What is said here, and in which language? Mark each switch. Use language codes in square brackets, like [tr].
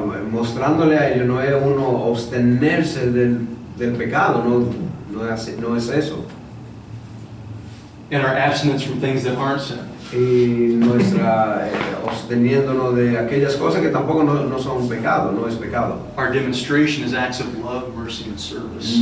[es] Mostrándole a ellos no es uno abstenerse del pecado, no es eso. [en] And our abstinence from things that aren't sin. [es] Y nuestra absteniéndonos de aquellas cosas que tampoco no son pecado, no es pecado. [en] Our demonstration is acts of love, mercy, and service.